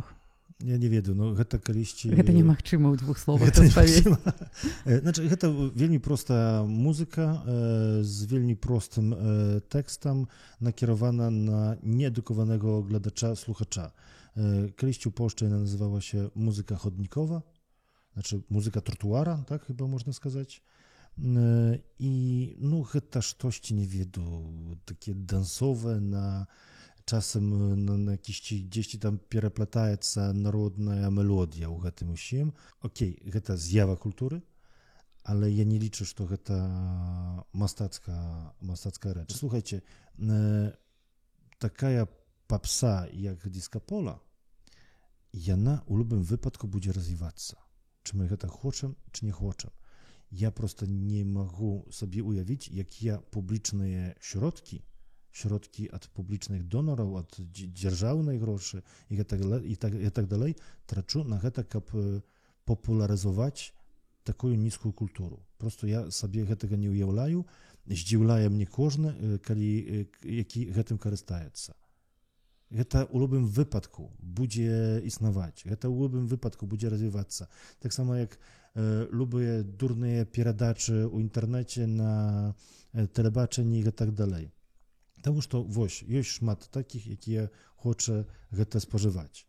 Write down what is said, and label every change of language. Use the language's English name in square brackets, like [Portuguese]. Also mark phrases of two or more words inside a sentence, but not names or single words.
[Belarusian] Я не ведаю, но гэта калісьці... Гэта немагчыма ў двух словах распавесці. Значыць, гэта вельмі простая музыка з вельмі простым тэкстам, накіравана на неадукаваnego глядача, слухача. Калісьці ў Польшчы яна называла [Polish] się музыка chodnikowa, znaczy muzyka trotuara, tak chyba można сказаць. [Belarusian] I no гэта штосьці не веду, [Polish] takie dansowe, czasem na jakiś gdzieś tam [Belarusian] переплетаецца народная мелодія ў гэтым усім. Окей, гэта з'ява культуры, [Polish] ale ja nie liczę, że [Belarusian] гэта мастацкая рэч. Слухайце, такая попса, як диско-поло, яна ў любым выпадку будзе развівацца. [Polish] Czy my [Belarusian] гэта хочам, [Polish] czy nie хочам. Ja prosto nie mogę sobie ujawić, jak ja publiczne środki od publicznych donorów, od dzierżawnych groszy i tak dalej, tracę na to, żeby popularyzować taką niską kulturę. Prosto ja sobie tego nie ujawiam, zdziwiają mnie każdy, jaki tym korzystaje. [Belarusian] Гэта ў любым выпадку будзе існаваць, гэта ў любым выпадку будзе развівацца. Таксама як любыя дурныя перадачы ў інтэрнэце, на тэлебачанні і так далей. Таму што вось ёсць шмат такіх, якія хоча гэта спажываць.